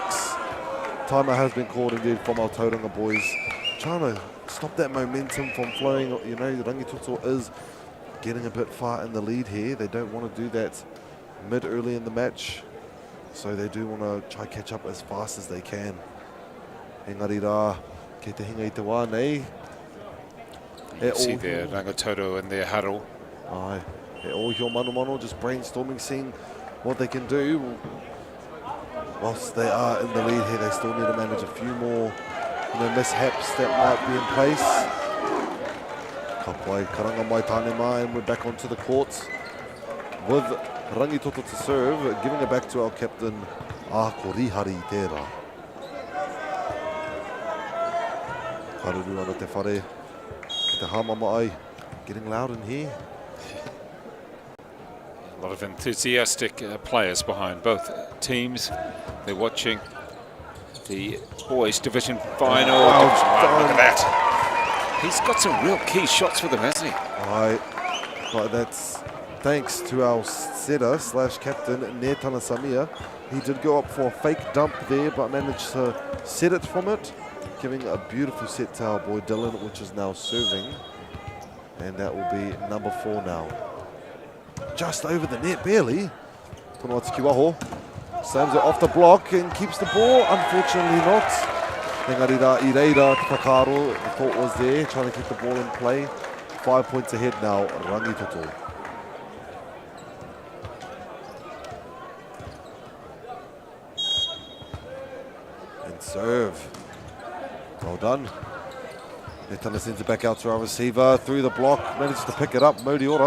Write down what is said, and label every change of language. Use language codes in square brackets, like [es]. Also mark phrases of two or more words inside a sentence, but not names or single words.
[en] Timeout has been called indeed from our Tauranga boys. Trying to stop that momentum from flowing. You know, Rangitoto is getting a bit far in the lead here. They don't want to do that early in the match. So they do want to try catch up as fast as they can. [mi] Engari rā, kei te hinga I te wā nei. [en] You see there, Rangitoto in their huddle. Aye. All here mano, just brainstorming, seeing what they can do. Whilst they are in the lead here, they still need to manage a few more mishaps that might be in place. [mi] Kapai karanga mai tāne mai, [en] and we're back onto the court with Rangitoto to serve, giving it back to our captain, [mi] Ako Rihari tērā. Haruru ana te whare, ki te hamama ai, [en] getting loud in here. A lot of enthusiastic players behind both teams. They're watching the boys' division final. Wow, look at that. He's got some real key shots for them, hasn't he? Aye, but that's thanks to our setter / captain, Netana Samia. He did go up for a fake dump there, but managed to set it from it, giving a beautiful set to our boy Dylan, which is now serving. And that will be number 4 now. Just over the net, barely. Tonoatiki Waho slams it off the block and keeps the ball. Unfortunately not. [mi] Engari rā, I reira, Takaro, [en] the thought was there, trying to keep the ball in play. 5 points ahead now, Rangitoto. And serve. Well done. Netana sends it back out to our receiver. Through the block, manages to pick it up, Modiora.